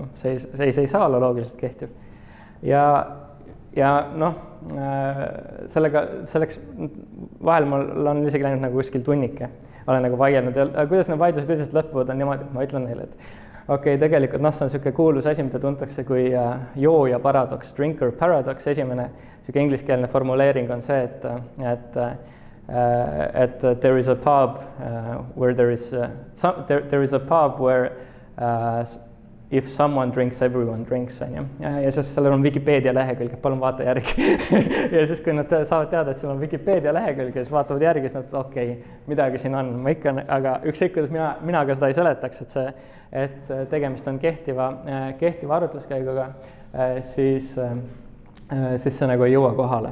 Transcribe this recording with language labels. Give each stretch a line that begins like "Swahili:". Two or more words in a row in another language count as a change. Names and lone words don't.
Estonian: See ei saa olla loogiliselt kehtiv. Ja noh, selleks vahel mul on isegi läinud nagu kuskil tunnike. Olen nagu vaielnud ja kuidas need vaidlused üldiselt lõpuvad on niimoodi, ma ütlen neile, et tegelikult see on niisugune kuulus asi, mida tuntakse kui jooja paradoks,
English: drinker paradox.
Estonian: Esimene niisugune ingliskeelne formuleering on see, et
English: there is a pub where there is a pub where if someone drinks, everyone drinks,
Estonian: on. Ja siis sellel on Wikipedia lehekülg, palun vaata järgi. Ja siis, kui nad saavad teada, et seal on Wikipedia lehekülg ja siis vaatavad järgi, siis nad midagi siin on. Ma ikka, aga ükskõik, kuidas mina ka seda ei seletaks, et tegemist on kehtiva arvutluskäiguga, siis see nagu ei jõua kohale.